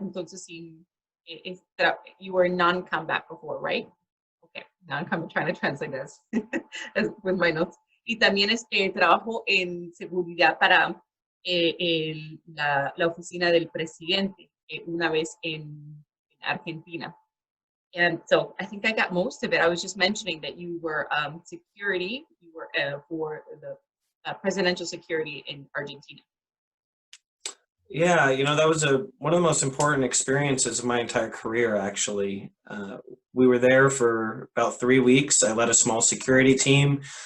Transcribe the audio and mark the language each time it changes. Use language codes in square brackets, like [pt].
[en] Entonces, you were in non-combat before, right? Okay, now I'm trying to translate this with my notes. [es] Y también trabajó en seguridad para la oficina del presidente una vez en Argentina. [en] And so I think I got most of it. I was just mentioning that you were security, you were for the presidential security in Argentina. Yeah, you know, that was one of the most important experiences of my entire career, actually. We were there for about 3 weeks. I led a small security team.